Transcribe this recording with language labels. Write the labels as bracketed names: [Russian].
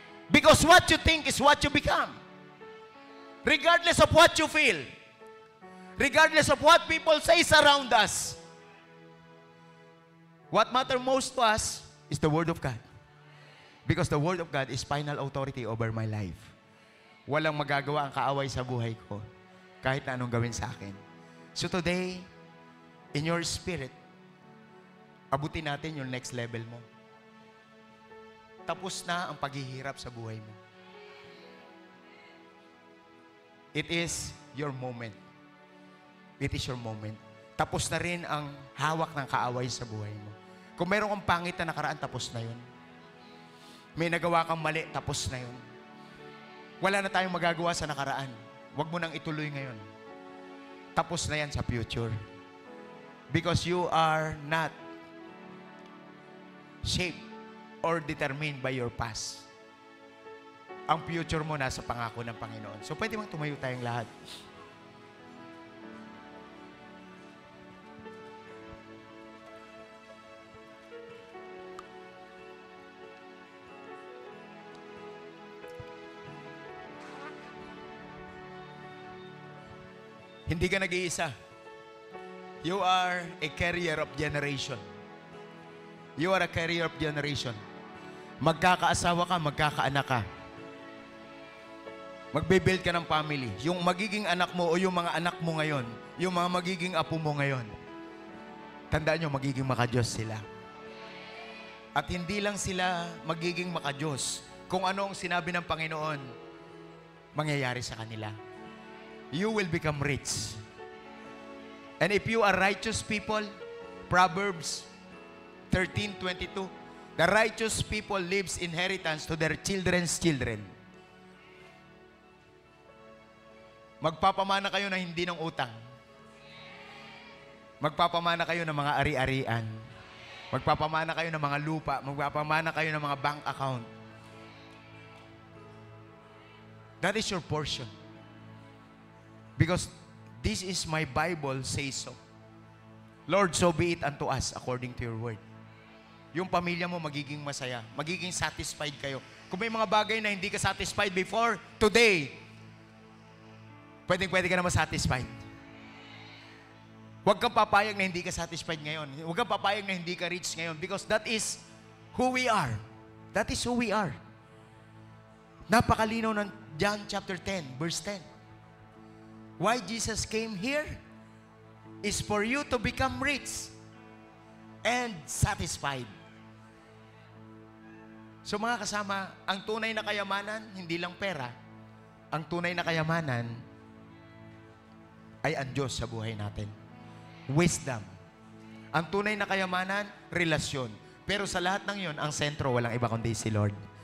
[English] Because what you think is what you become. Regardless of what you feel. Regardless of what people say around us. What matters most to us is the Word of God. Because the Word of God is final authority over my life. [Filipino] Walang magagawa ang kaaway sa buhay ko kahit na anong gawin sa akin. [English] So today, in your spirit, [Filipino] abutin natin yung [English] next level mo. [Filipino] Tapos na ang paghihirap sa buhay mo. [English] It is your moment. It is your moment. [Filipino] Tapos na rin ang hawak ng kaaway sa buhay mo. Kung meron kang pangit na nakaraan, tapos na yun. May nagawa kang mali, tapos na yun. Wala na tayong magagawa sa nakaraan. Huwag mo nang ituloy ngayon. Tapos na yan sa future. [English] Because you are not shaped or determined by your past. [Filipino] Ang future mo nasa pangako ng Panginoon. So pwede bang tumayo tayong lahat? Hindi ka nag-iisa. [English] You are a carrier of generation. You are a carrier of generation. [Filipino] Magkakaasawa ka, magkakaanak ka. Magbe-build ka ng family. Yung magiging anak mo o yung mga anak mo ngayon, yung mga magiging apo mo ngayon, tandaan nyo, magiging makadiyos sila. At hindi lang sila magiging makadiyos. Kung ano ang sinabi ng Panginoon, mangyayari sa kanila. [English] You will become rich. And if you are righteous people, Proverbs 13:22, the righteous people leaves inheritance to their children's children. [Filipino] Magpapamana kayo na hindi ng utang. Magpapamana kayo ng mga ari-arian. Magpapamana kayo ng mga lupa. Magpapamana kayo ng mga bank account. [English] That is your portion. Because this is my Bible says so. Lord, so be it unto us according to your word. [Filipino] Yung pamilya mo magiging masaya. Magiging satisfied kayo. Kung may mga bagay na hindi ka satisfied before, today, pwede ka na masatisfied. Huwag kang papayag na hindi ka satisfied ngayon. Huwag kang papayag na hindi ka rich ngayon. [English] Because that is who we are. That is who we are. [Filipino] Napakalinaw ng John chapter 10, verse 10. [English] Why Jesus came here is for you to become rich and satisfied. [Filipino] So mga kasama, ang tunay na kayamanan, hindi lang pera. Ang tunay na kayamanan ay ang Diyos sa buhay natin. Wisdom. Ang tunay na kayamanan, relasyon. Pero sa lahat ng yon, ang sentro, walang iba kundi si Lord.